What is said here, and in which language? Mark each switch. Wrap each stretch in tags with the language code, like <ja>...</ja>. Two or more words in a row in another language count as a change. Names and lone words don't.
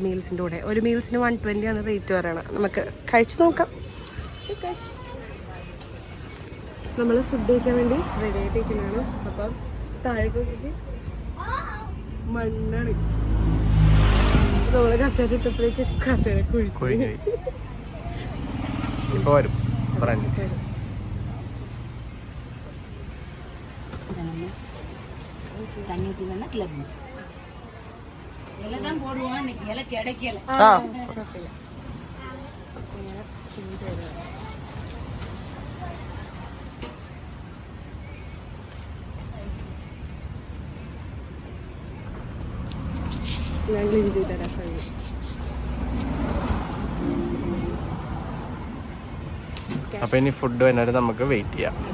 <ml>മീൽസിൻ്റെ കൂടെ ഒരു മീൽസിന് 120 ആണ് റേറ്റ് പറയണം. നമുക്ക് കഴിച്ച് നോക്കാം. നമ്മൾ ഫുഡ് കഴിക്കാൻ വേണ്ടി റെഡി ആയിട്ടിരിക്കുന്നതാണ്. അപ്പം താഴേക്ക് നോക്കിയിട്ട് മണ്ണാണ്. നമ്മൾ കസേര ഇട്ടപ്പോഴേക്ക് കസേര കുഴിക്കും.</ml> <ta>தண்ணி ஊற்றினா கிளப் இலை தான் போடுவோம். இன்னைக்கு இலை கிடைக்கல.</ta> <ml>ഞാൻ ക്ലീൻ ചെയ്ത് തരാം. അപ്പൊ ഇനി ഫുഡ് വന്നിട്ട് നമുക്ക് വെയിറ്റ് ചെയ്യാം.</ml>